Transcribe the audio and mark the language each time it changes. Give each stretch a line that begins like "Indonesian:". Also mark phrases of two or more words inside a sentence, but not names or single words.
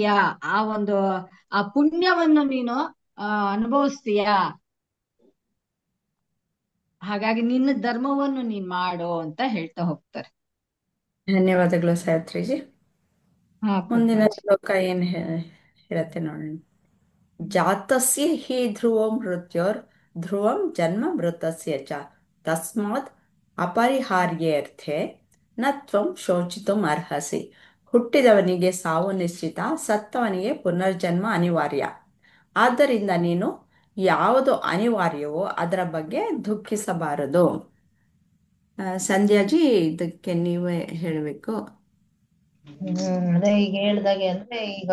Kannada: ಆ ಒಂದು ಆ ಪುಣ್ಯವನ್ನು ನೀನು ಅನುಭವಿಸ್ತೀಯ. ಹಾಗಾಗಿ ನಿನ್ನ ಧರ್ಮವನ್ನು ನೀನ್ ಮಾಡು ಅಂತ ಹೇಳ್ತಾ ಹೋಗ್ತಾರೆ. ಧನ್ಯವಾದಗಳು ಸಾವಿತ್ರಿಜಿ. ಹಾ ಮುಂದಿನ ಪದ್ಮಜ. ಶ್ಲೋಕ ಏನ್ ಹೇಳತ್ತೆ ನೋಡೋಣ.
Sanskrit: ಜಾತಸ್ಯ ಹಿ ಧ್ರುವಂ ಮೃತ್ಯೋರ್ ಧ್ರುವಂ ಜನ್ಮ ಮೃತಸ್ಯ ಚ ತಸ್ಮಾತ್ ಅಪರಿಹಾರ್ಯರ್ಥೆ ನ ತ್ವಂ ಶೋಚಿತುಂ ಅರ್ಹಸಿ.
Kannada: ಹುಟ್ಟಿದವನಿಗೆ ಸಾವು ನಿಶ್ಚಿತ, ಸತ್ತವನಿಗೆ ಪುನರ್ಜನ್ಮ ಅನಿವಾರ್ಯ. ಆದ್ದರಿಂದ ನೀನು ಯಾವುದು ಅನಿವಾರ್ಯವೋ ಅದರ ಬಗ್ಗೆ ದುಃಖಿಸಬಾರದು. ಸಂಧ್ಯಾಜಿ, ಇದಕ್ಕೆ ನೀವೇ ಹೇಳಬೇಕು. ಅದೇ ಈಗ ಹೇಳ್ದಾಗೆ ಅಂದ್ರೆ ಈಗ